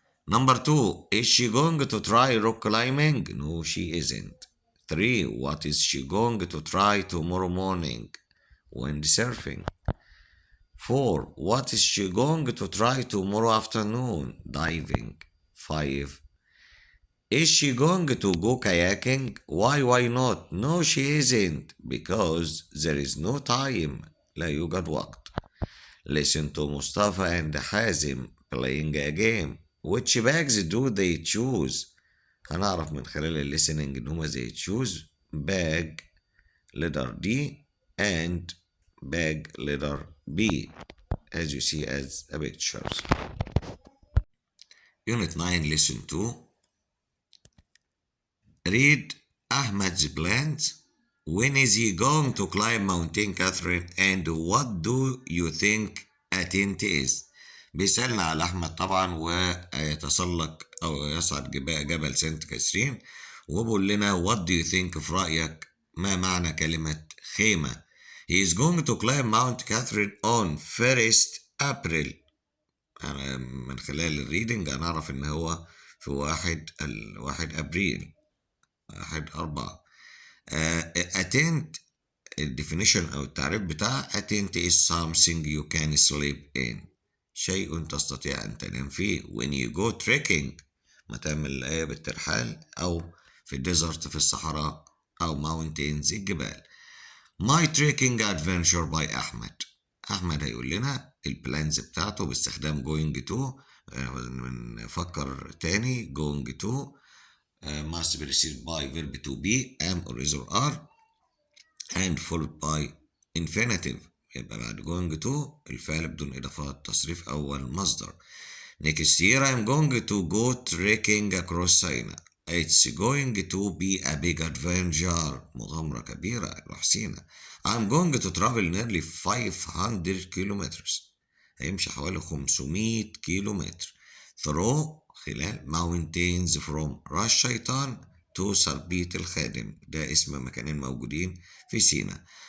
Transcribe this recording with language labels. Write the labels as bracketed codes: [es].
[en] Number 2. Is she going to try rock climbing? No, she isn't. 3. What is she going to try tomorrow morning? Windsurfing. 4. What is she going to try tomorrow afternoon? Diving. 5. Is she going to go kayaking? Why not? No, she isn't. Because there is no time. [ar] لا يوجد وقت. [en] Listen to Mustafa and Hazim playing a game. Which bags do they choose? [ar] هنعرف من خلال [en] listening إن هما they choose bag letter D and bag letter B, as you see as a pictures. Unit 9, listen to. Read Ahmed's plans. When is he going to climb Mountain Catherine, and what do you think a tent is? [ar] بيسألنا على أحمد طبعا ويتسلق أو يصعد جبل سانت كاترين، وبقول لنا [en] what do you think [ar] في رأيك ما معنى كلمة خيمة. [en] He is going to climb Mount Catherine on 1st April. [ar] من خلال الريدنج هنعرف إن هو في 1 أبريل 1/4. Attent الديفينيشن أو التعريف بتاع attent [en] is something you can sleep in، [ar] شيء تستطيع أن تنام فيه. [en] when you go trekking [ar] ما تعمل بالترحال أو في الديزرت في الصحراء أو mountains الجبال. [en] my trekking adventure [ar] by أحمد هيقول لنا البلانز بتاعته باستخدام going to. [en] نفكر تاني going to must be received by verb to be am or is or are and followed by infinitive، [ar] يبقى بعد going to الفعل بدون إضافات تصريف أول مصدر. [en] next year I'm going to go trekking across China. It's going to be a big adventure، [ar] مغامرة كبيرة روح سينا. [en] I'm going to travel nearly 500 kilometers، [ar] هيمشي حوالي 500 كيلومتر. through خلال mountains from راس شيطان to سربيط الخادم، ده اسم مكانين موجودين في سينا.